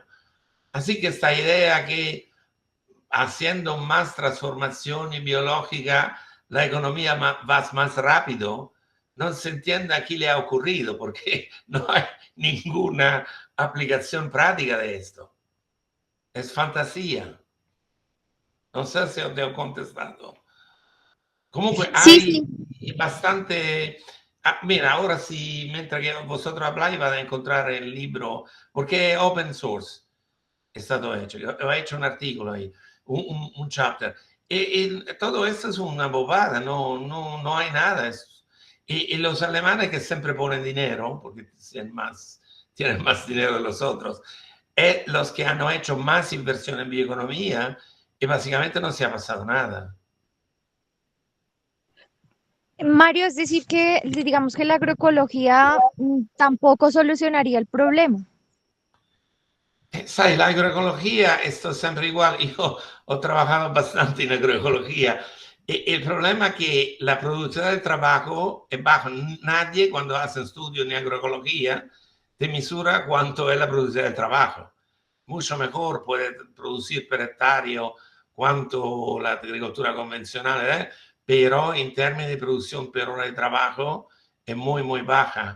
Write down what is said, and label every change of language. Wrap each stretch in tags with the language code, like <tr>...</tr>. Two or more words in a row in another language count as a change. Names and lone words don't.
<es>Así que esta idea que haciendo más transformación biológica la economía va más rápido, no se entiende a qué le ha ocurrido porque no hay ninguna aplicación práctica de esto. Es fantasía. No sé si os he contestado. Comunque Sí, sí. Mira, ahora sí, mientras que vosotros habláis, van a encontrar el libro, porque es</es> <en>open source,</en> <it>è stato</it> <es>hecho. Yo he hecho un artículo ahí, un chapter. Y todo esto es una bobada, no hay nada. Y los alemanes que siempre ponen dinero, porque tienen más dinero de los otros, los que han hecho más inversión en bioeconomía, y básicamente no se ha pasado nada. Mario, es decir que digamos que la agroecología tampoco solucionaría el problema.</es> <it>Sai, l'agroecologia è sempre igual. Io ho</it> <es>trabajato bastante en agroecología. El problema es que la producción del trabajo es baja. Nadie cuando hace estudios en agroecología te misura cuánto es la producción del trabajo. Mucho mejor puede producir per hectárea cuánto la agricultura convencional, pero en términos de producción per hora de trabajo es muy, muy baja.</es>